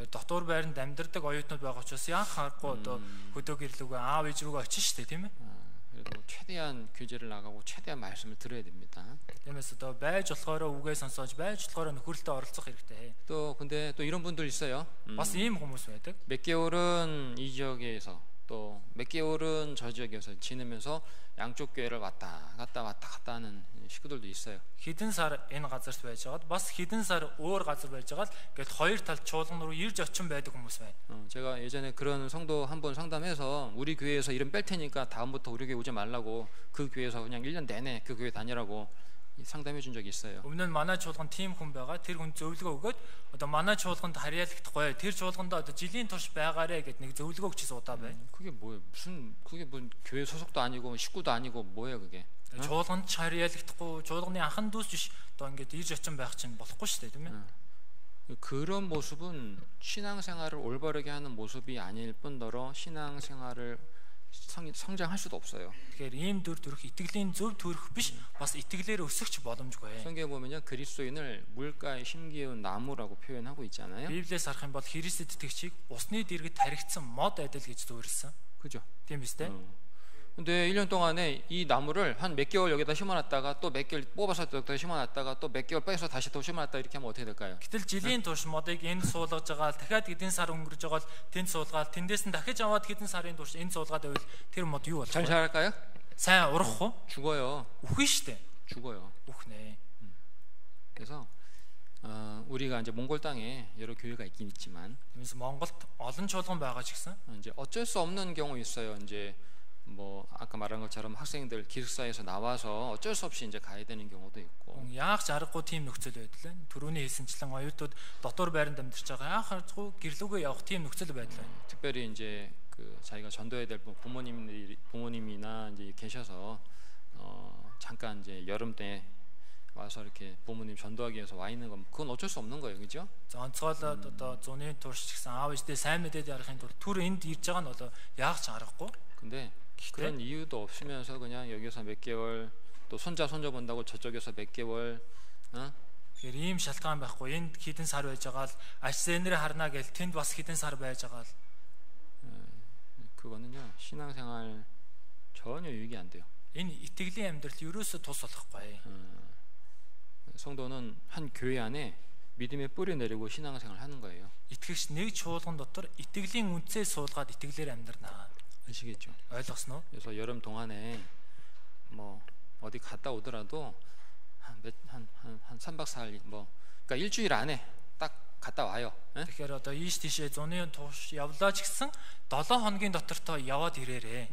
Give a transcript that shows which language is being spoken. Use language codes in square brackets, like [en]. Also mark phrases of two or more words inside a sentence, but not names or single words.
[mn] дотор байранд амьдардаг оюутнууд байгаа учраас яах харахгүй одоо хөдөө гэрлүүгээ аав ээж рүүгээ очих шүү дээ, тийм ээ. [ko] 그래도 최대한 교제를 나가고 최대한 말씀을 들어야 됩니다. [mn] тиймээс одоо байж болохоор үгээ сонсож байж болохоор нөхөрлөлтөд оролцох хэрэгтэй. [ko] 또 근데 또 이런 분들 있어요. [mn] бас ийм хүмүүс байдаг. [ko] 몇 개월은 이 지역에서 또 몇 개월은 저 지역에서 지내면서 양쪽 교회를 왔다 갔다 하는 식구들도 있어요. [mn] Хэдэн сар энэ газарт байж байгаад бас хэдэн сар өөр газар байж байгаад гээд хоёр талд чуулган руу ирж очин байдаг хүмүүс байна. [ko] 제가 예전에 그런 성도 한번 상담해서 우리 교회에서 이름 뺄 테니까 다음부터 우리 교회 오지 말라고 그 교회에서 그냥 1년 내내 그 교회 다니라고 상담해 준 적이 있어요. [mn] Өмнө нь манай чуулганд тийм хүн байгаа. Тэр хүн зөвлөгөө өгөөд одоо манай чуулганд харьяалагдахгүй. Тэр чуулганд одоо жилийн турш байгаарэ гэд нэг зөвлөгөө өгч удаа байна. [ko] 그게 뭐예요? 그게 뭐 교회 소속도 아니고 식구도 아니고 뭐예요 그게? [mn] Чуулганд харьяалагдахгүй, чуулганы анхан дүүс биш одоо ингээд ирж очин байх чинь болохгүй шүү дээ, тийм ээ. [ko] 그런 모습은 신앙생활을 올바르게 하는 모습이 아닐 뿐더러 신앙생활을 성장할 수도 없어요. [mn] Тэгэхээр ийм дүр төрх итгэлийн зөв төрх биш, бас итгэлээр өсөхч боломжгүй. [ko] 성경에 보면요 그리스도인을 물가에 심기운 나무라고 표현하고 있잖아요. [mn] Библиэс харах юм бол Христэд итгэгчийг усны дэргэд таригдсан мод адил гэж зөвөрлсөн. [ko] 그죠? [mn] Тийм биз дээ. [ko] 근데 1년 동안에 이 나무를 한 몇 개월 여기다 심어놨다가 또 몇 개월 뽑아서 여기다 심어놨다가 또 몇 개월 빼서 다시 또 심어놨다 이렇게 하면 어떻게 될까요? [mn] Гэтэл жилийн турш модыг энд суулгаж байгаа дахиад хэдэн сар өнгөрж байгаа тэнд суулгаад тэндээс нь дахиж аваад хэдэн сарын турш энд суулгаад байвал тэр мод юу болох вэ? [ko] 잘 자랄까요? [mn] Сайн урах уу? [ko] 죽어요. [mn] Үхэн штэ. [ko] 죽어요. [mn] Үхнэ. [ko] 그래서 우리가 이제 몽골 땅에 여러 교회가 있긴 있지만 [mn] Тиймээс Монголд олон чуулган байгаа ч гэсэн [ko] 이제 어쩔 수 없는 경우 있어요. 이제 뭐 아까 말한 것처럼 학생들 기숙사에서 나와서 어쩔 수 없이 이제 가야 되는 경우도 있고. [mn] яах ч аргагүй тийм нөхцөл байдал байна. Төрөний хэлсэнчлэн оюутууд дотор байранд амьдарч байгаа. яах аргагүй гэрлүүгээ явах тийм нөхцөл байдал байна. [ko] 특별히 이제 그 자기가 전도해야 될 부모님이나 이제 계셔서 잠깐 이제 여름 때 와서 이렇게 부모님 전도하기 위해서 와 있는 건 그건 어쩔 수 없는 거예요, 그렇죠? [mn] За онцгойлоод одоо зуны турш гэсэн аав ээжтэй сайн мэдээд ярихын тулд түр энд ирж байгаа нь одоо яах ч аргагүй. [ko] 근데 그런 이유도 없으면서 그냥 여기서 몇 개월 또 손자 손녀 본다고 저쪽에서 몇 개월 [mn] Тэгэхээр ийм шалтгаан байхгүй. Энд хэдэн сар байж байгаа л альсэнэрэ харна гэж тэнд бас хэдэн сар байж байгаа л [ko] 그거는요 신앙생활 전혀 유익이 안 돼요. [mn] энэ итгэлийн амьдрал ерөөсөө тус болохгүй. [ko] 성도는 한 교회 안에 믿음의 뿌리 내리고 신앙생활 하는 거예요. [mn] Итгэгч нэг чуулган дотор итгэлийн үндсээ суулгаад итгэлээр амьдрнаа. [ko] 아시겠죠? [mn] ойлгосноо? [ko] 그래서 여름 동안에 뭐 어디 갔다 오더라도 한 3박 4일 뭐 그러니까 일주일 안에 딱 갔다 와요. [mn] Тэгэхээр одоо ийш тийшээ зуны турш явлаа ч гэсэн 7 хоногийн дотортой яваад ирээрээ.